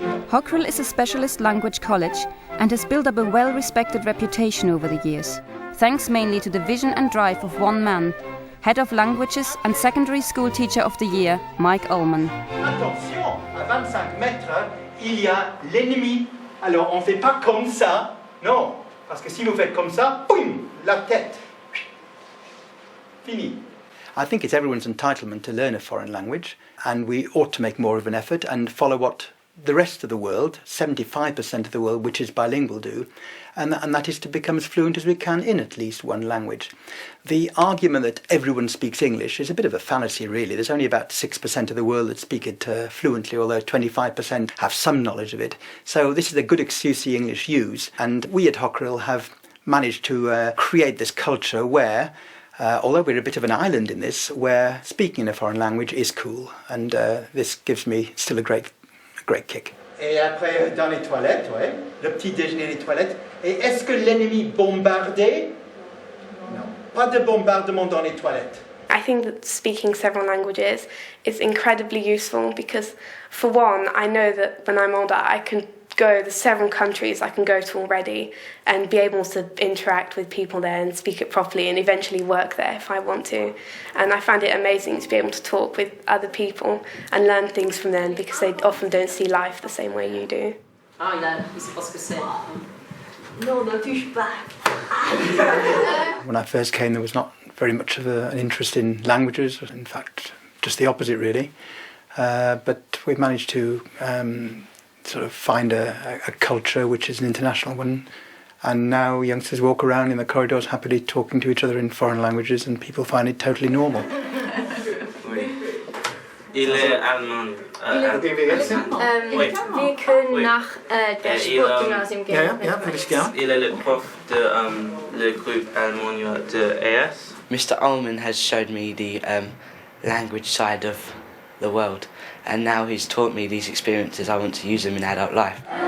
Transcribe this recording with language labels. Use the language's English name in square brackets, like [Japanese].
[English] Hockerel is a specialist language college and has built up a well-respected reputation over the years, thanks mainly to the vision and drive of one man, Head of Languages and Secondary School Teacher of the Year, Mike Ullman. [French] Attention, à 25 mètres, il y a l'ennemi. Alors on ne fait pas comme ça, non, parce que si vous faites comme ça, boum, la tête. Fini. [English] I think it's everyone's entitlement to learn a foreign language, and we ought to make more of an effort and follow what the rest of the world, 75% of the world which is bilingual, do, and that is to become as fluent as we can in at least one language. The argument that everyone speaks English is a bit of a fallacy, really. There's only about 6% of the world that speak it fluently, although 25% have some knowledge of it. So this is a good excuse the English use, and we at Hockerel have managed to create this culture where although we're a bit of an island in this, where speaking a foreign language is cool, and this gives me still a great kick. [French] Et après, dans les toilettes, ouais, le petit déjeuner des toilettes. Et est-ce que l'ennemi bombardait? Non, pas de bombardement dans les toilettes. [English] I think that speaking several languages is incredibly useful because, for one, I know that when I'm older I can go the 7 countries I can go to already and be able to interact with people there and speak it properly and eventually work there if I want to. And I find it amazing to be able to talk with other people and learn things from them because they often don't see life the same way you do. [French] Ah, il sait pas ce que c'est. Non, ne touche pas. [English] When I first came, there was not very much of an interest in languages, in fact, just the opposite, really. But we've managed to sort of find a culture which is an international one, and now youngsters walk around in the corridors happily talking to each other in foreign languages, and people find it totally normal. [French] Oui. Il est allemand. [German] Wir können nach der Sportgymnasium gehen. Ja, würde ich gern. [French] Il est le prof de le groupe allemand de AS. [English] Mr. Ullman has showed me the language side of the world, and now he's taught me these experiences. I want to use them in adult life.